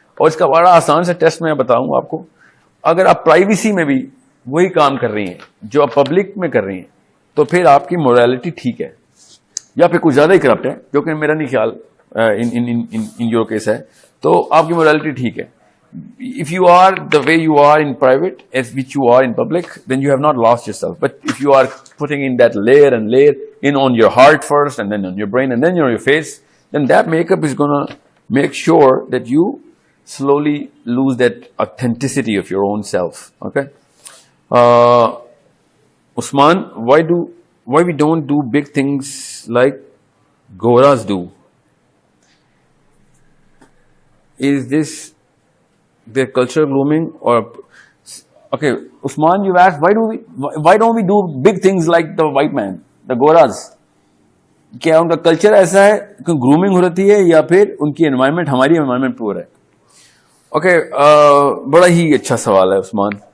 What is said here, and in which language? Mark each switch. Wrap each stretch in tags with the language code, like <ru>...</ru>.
<ur>اور اس کا بڑا آسان سا ٹیسٹ میں بتاؤں آپ کو. اگر آپ پرائیویسی میں بھی وہی کام کر رہی ہیں جو آپ پبلک میں کر رہی ہیں تو پھر آپ کی مورالٹی ٹھیک ہے، یا پھر کچھ زیادہ ہی کرپٹ ہے، جو کہ میرا نہیں خیال</ur> <en>in your case</en> <ur>ہے، تو آپ کی مورالٹی ٹھیک ہے.</ur> <en>If you are the way you are in private as which you are in public, then you have not lost yourself. But if you are putting in that layer and layer in on your heart first and then on your brain and then on your face, then that makeup is going to make sure that you slowly lose that authenticity of your own self. Okay? Usman, why we don't do big things like Goras do? Is this their cultural grooming? Or okay, Usman, you asked why don't we do big things like the white man, the Goras?</en> <ur>کیا ان کا culture ایسا ہے کہ grooming ہو رہی ہے یا پھر ان کی انوائرمنٹ ہماری انوائرمنٹ پور ہے؟ اوکے، بڑا ہی اچھا سوال ہے عثمان.</ur>